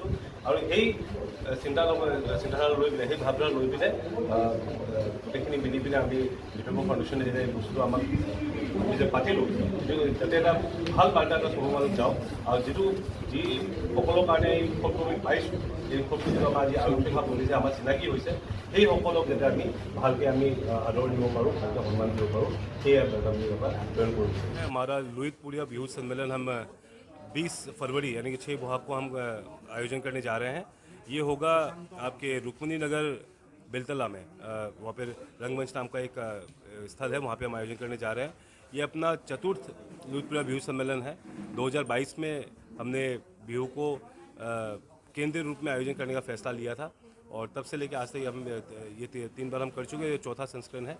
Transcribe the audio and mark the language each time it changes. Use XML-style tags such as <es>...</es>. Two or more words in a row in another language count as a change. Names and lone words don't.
<as>আৰু এই চিন্তাধাৰা লৈ পিনে, সেই ভাৱধাৰা লৈ পিনে গোটেইখিনি মিলি পিনে আমি বিতৰ্ক ফাউণ্ডেশ্যনে যেতিয়া এই বস্তুটো আমাক আমি যে পাতিলোঁ, যাতে এটা ভাল বাৰ্তা এটা চবৰ মাজত যাওক, আৰু যি সকলৰ কাৰণে এই উৎসৱটো আমি পাইছোঁ, এই উৎসৱটো যেনেকৈ আজি আৰম্ভিক বনিছে, আমাৰ চিনাকি হৈছে, সেই সকলক যাতে আমি ভালকৈ আমি আদৰ দিব পাৰোঁ, ভালকৈ সন্মান দিব পাৰোঁ, সেয়ে আমি প্ৰেৰণ কৰিছোঁ।</as> <hi>हमारा लुईतपुरिया बिहू सम्मेलन हम 20 फरवरी यानी कि 6 बोहाग को हम आयोजन करने जा रहे हैं। ये होगा आपके रुक्मिणी नगर बेलतला में, वहाँ पर रंगमंच नाम का एक स्थल है, वहाँ पे हम आयोजन करने जा रहे हैं। ये अपना चतुर्थ लुईतपुरिया बिहू सम्मेलन है। 2022 में हमने बिहू को केंद्रीय रूप में आयोजन करने का फैसला लिया था, और तब से लेकर आज तक हम ये 3 बार हम कर चुके हैं, ये चौथा संस्करण है।</hi>